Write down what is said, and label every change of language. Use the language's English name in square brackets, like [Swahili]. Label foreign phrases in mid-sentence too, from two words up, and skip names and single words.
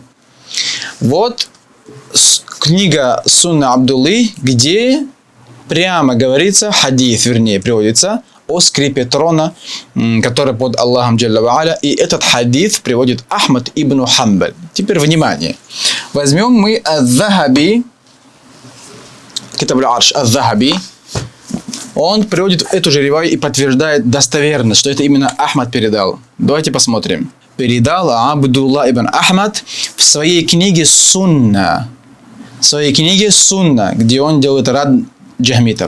[Russian] Вот книга Сунна Абдуллы, где прямо говорится, хадис, вернее, приводится о скрипе трона, который под Аллахом [Arabic] جل وعلا. [Russian] И этот хадис приводит Ахмад ибн Хамбаль. Теперь внимание. Возьмем мы Ад-Дахаби, Китаб аль-Арш, Ад-Дахаби. Он приводит эту же риваю и подтверждает достоверность, что это именно Ахмад передал. Давайте посмотрим. Передал Абдулла ибн Ахмад в своей книге Сунна. В своей книге Сунна, где он делает рад джахмитов.